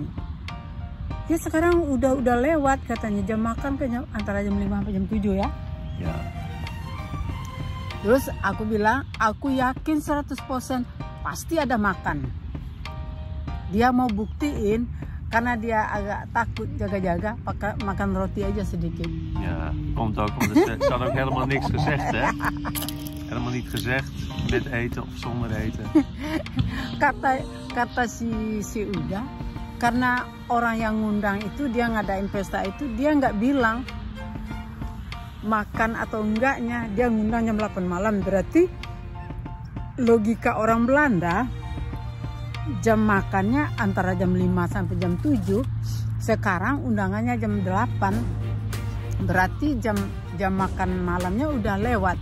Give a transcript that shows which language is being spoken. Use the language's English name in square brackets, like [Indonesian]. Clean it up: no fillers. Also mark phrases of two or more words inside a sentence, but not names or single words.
[Indonesian] Ya sekarang udah lewat katanya, jam makan kayaknya antara jam 5 sampai jam 7 ya. Ya. Terus aku bilang, aku yakin 100% pasti ada makan. Dia mau buktiin Karena dia agak takut jaga-jaga, makan roti aja sedikit. [Dutch] Ja, komt ook, want er staat ook helemaal niks gezegd, hè? Helemaal niet gezegd met eten of zonder eten. [Indonesian] Kata si Uda, karena orang yang ngundang itu, dia ngadain pesta itu, dia nggak bilang makan atau enggaknya, dia ngundang jam 8 malam. Berarti logika orang Belanda, jam makannya antara jam 5 sampai jam 7, sekarang undangannya jam 8, berarti jam makan malamnya udah lewat.